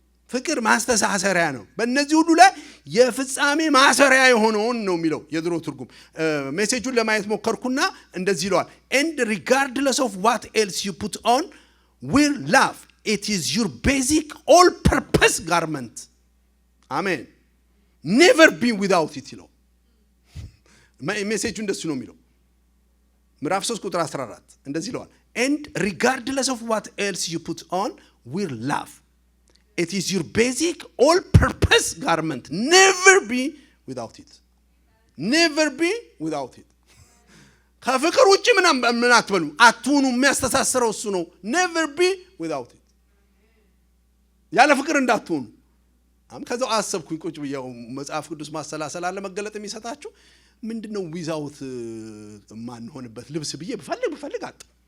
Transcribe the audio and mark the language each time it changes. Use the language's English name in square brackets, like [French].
[Amharic] ፍቅር ማስተሳሰሪያ ነው። በእነዚህ ሁሉ ላይ የፍጻሜ ማሰሪያ የሆነውን ነው የሚለው የድሮ ትርጉም። ሜሴጁን ለማየት ሞከርኩና እንደዚህ ይለዋል። [English] and regardless of what else you put on wear love, it is your basic all purpose garment. [Amharic] አሜን። [English] never be without it [Amharic] ይለው ሜሴጁ እንደሱ ነው የሚለው። ምዕራፍ 3 ቁጥር 14 እንደዚህ ይለዋል። [English] and regardless of what else you put on wear love, it is your basic all-purpose garment. Never be without it. Never be without it. [Amharic] ከፍቅር ውጪ ምን አትበሉ አትሁኑ። የሚያስተሳስረው እሱ ነው። [English] never be without it። [Amharic] ያለ ፍቅር እንዳትሆኑ። ከዛው አሰብኩኝ ቁጭ ብዬው መጽሐፍ ቅዱስ ማሰላሰል አለ መገለጥ የሚሰጣችሁ ምንድነው ዊዛውት ማን ሆነበት ልብስ ብዬ ብፈልግ አጥ